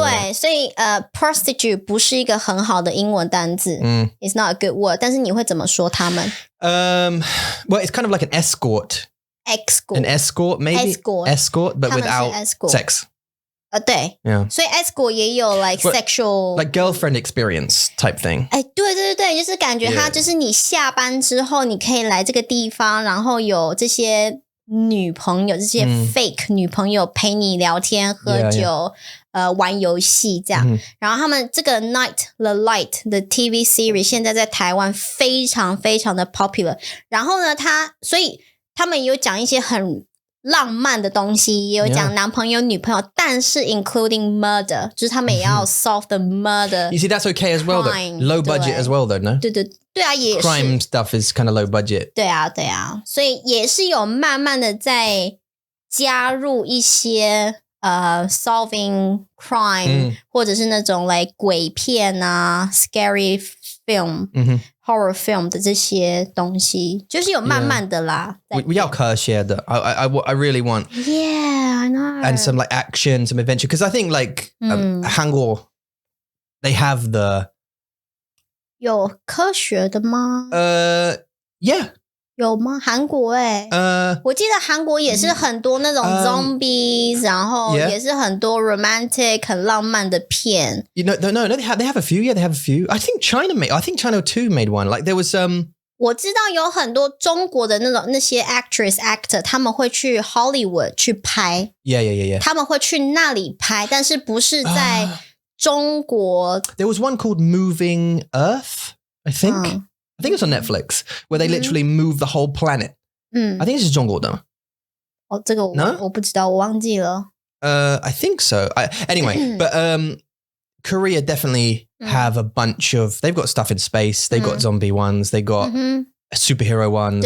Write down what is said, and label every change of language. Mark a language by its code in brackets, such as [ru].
[zh] 对，所以prostitute 不是一个很好的英文单字， [en] it's not a good word。 [zh] 但是你会怎么说他们 [en] ？Well, it's kind of like an escort. An escort, maybe. Escort, but without sex. [zh] 对 [en] ，yeah. 所以 escort 也有 like sexual like girlfriend experience type thing. [zh] 对，就是感觉它就是你下班之后你可以来这个地方，然后有这些女朋友，这些 fake 女朋友陪你聊天、喝酒、玩游戏这样。然后他们这个 Night the Light 的 TV series 现在在台湾非常非常的 popular。然后呢，所以他们有讲一些很浪漫的东西，也有讲男朋友女朋友，但是 including murder， 就是他们也要 [en] solve the murder. You see, that's okay as well, though. Low budget as well, though, no? [zh] 对啊，也是 [en] crime stuff is kind of low budget. [zh] 对啊，所以也是有慢慢的在加入一些solving crime，或者是那种like鬼片啊 scary film。horror film 的这些东西，就是有慢慢的啦。我要科学的 [en] I really want. Yeah, I know. And some like action, some adventure. Because I think like 韩国 they have the [zh] 有科学的吗 [en] yeah. [zh] 有吗？韩国我记得韩国也是很多那种 zombies， 然后也是很多 romantic 很浪漫的片。 [en] No, they have a few. Yeah, they have a few. I think China too made one. Like there was [zh] 我知道有很多中国的那些 actor， 他们会去 Hollywood 去拍。 [en] Yeah. [zh] 他们会去那里拍，但是不是在中国。 [en] There was one called Moving Earth, I think. I think it's on Netflix where they literally move the whole planet. I think this is 中国的。 [zh] 这个我不知道，我忘记了。 [en] I think so. Anyway, but Korea definitely have a bunch of. They've got stuff in space. They've got zombie ones. They've got superhero ones.